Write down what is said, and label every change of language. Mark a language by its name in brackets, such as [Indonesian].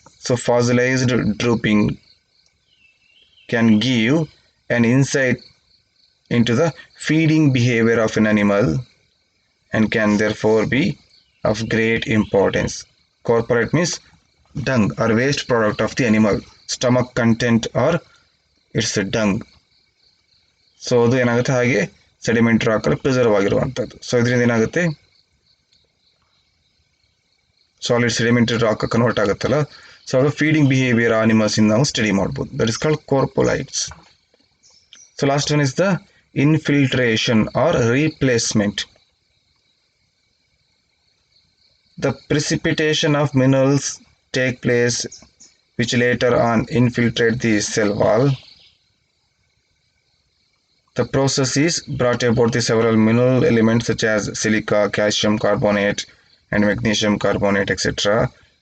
[English] So fossilized drooping can give an insight into the feeding behavior of an animal and can therefore be of great importance. Corporate means dung or waste product of the animal. Stomach content or its dung. [Kannada] So ಅದು ಏನಾಗುತ್ತೆ, ಹಾಗೆ sediment ರಾಕಲ್ಲಿ preserve ಆಗಿರುವಂಥದ್ದು. So ಇದರಿಂದ ಏನಾಗುತ್ತೆ, solid sedimentary rock convert ಆಗುತ್ತಲ್ಲ, so ಅದು feeding behaviour animals ಇಂದ ನಾವು ಸ್ಟಡಿ ಮಾಡ್ಬೋದು. [English] That is called coprolites. So last one is the infiltration or replacement. The precipitation of minerals take place which later on infiltrate the cell wall. The process is brought about the several mineral elements such as silica, calcium carbonate and magnesium carbonate, etc.